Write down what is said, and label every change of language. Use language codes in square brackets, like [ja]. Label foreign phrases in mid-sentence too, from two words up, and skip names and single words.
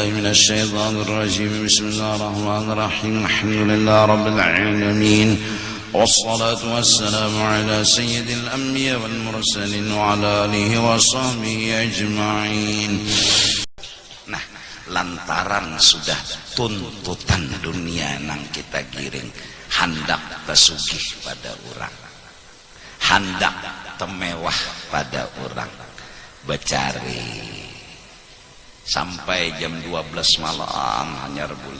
[ar] الشيطان الرجيم. بسم الله الرحمن الرحيم. الحمد لله رب العالمين، والصلاة والسلام على سيد الأنبياء والمرسلين وعلى آله وصحبه أجمعين. [bjn] Nah, lantaran sudah tuntutan dunia nang kita giring, hendak tesugih pada orang, hendak temewah pada orang, becari sampai jam 12 malam hanya rebulik.